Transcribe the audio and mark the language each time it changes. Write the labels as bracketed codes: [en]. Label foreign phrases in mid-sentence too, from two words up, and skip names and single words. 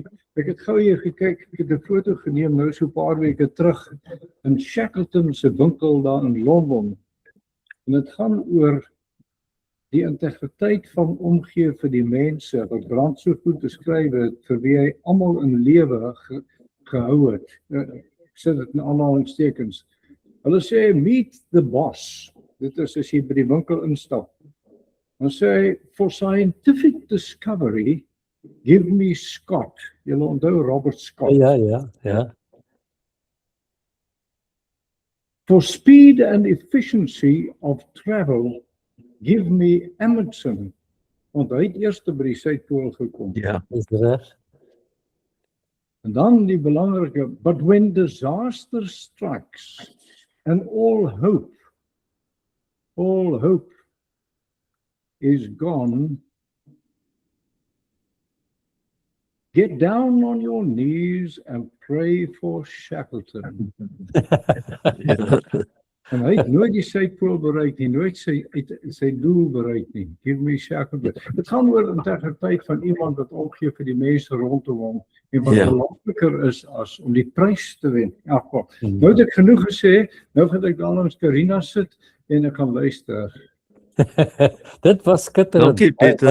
[af] Ek het gou hier gekyk, ek het 'n foto geneem nou so 'n paar weke terug in Shackleton se winkel daar in Londen. En dit gaan oor die integriteit van omgee vir die mense wat Brand so goed beskryf het, vir wie hy almal in lewe gehou het. Ek sê dit in aanhalingstekens. Hulle sê [en] meet the boss. [af] Dit is as jy by die winkel instap. Dan sê hy, [en] for scientific discovery, give me Scott. [af] Julle onthou Robert Scott. Ja. [en] For speed and efficiency of travel, give me Amundsen. [af] Want hy het eers by die Suidpool gekom. Ja. Dis reg. En dan die belangrike, [en] but when disaster strikes and all hope is gone, get down on your knees and pray for Shackleton. [af] En hy het nooit die Suidpool bereik nie, nooit sy doel bereik nie. [en] Give me Shackleton. [af] Dit gaan oor integriteit van iemand wat omgee vir die mense rondom hom en wat belangriker is as om die prys te wen. Ja, kom. Nou het ek genoeg gesê, nou gaan ek daar langs Karina sit en ek kan luister. Dit was skitterend. Dankie, Pieter.